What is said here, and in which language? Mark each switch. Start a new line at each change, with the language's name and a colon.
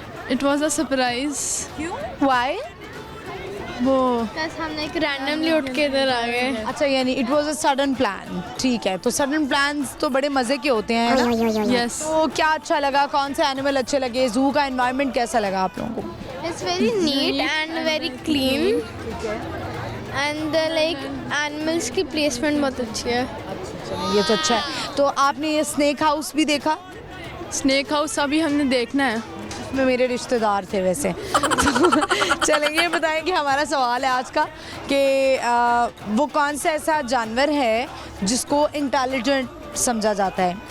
English: It was a surprise.
Hindi: क्यों?
English: Why?
Hindi: वो हमने एक रैंडमली उठ के इधर आ गए। अच्छा, यानी
English: It was a sudden plan.
Hindi: ठीक है, तो सडन प्लान्स तो बड़े मज़े के होते हैं, है ना?
English: Yes.
Hindi: तो क्या अच्छा लगा? कौन से एनिमल अच्छे लगे? जू का एनवायरनमेंट कैसा लगा आप लोगों को?
English: It's very neat and very clean. And like animals
Hindi: की placement बहुत अच्छी है। ये तो अच्छा है। तो आपने ये स्नेक हाउस भी देखा? स्नेक हाउस अभी हमने देखना है। में मेरे रिश्तेदार थे वैसे। तो चलेंगे, बताएं कि हमारा सवाल है आज का कि वो कौन सा ऐसा जानवर है जिसको इंटेलिजेंट समझा जाता है?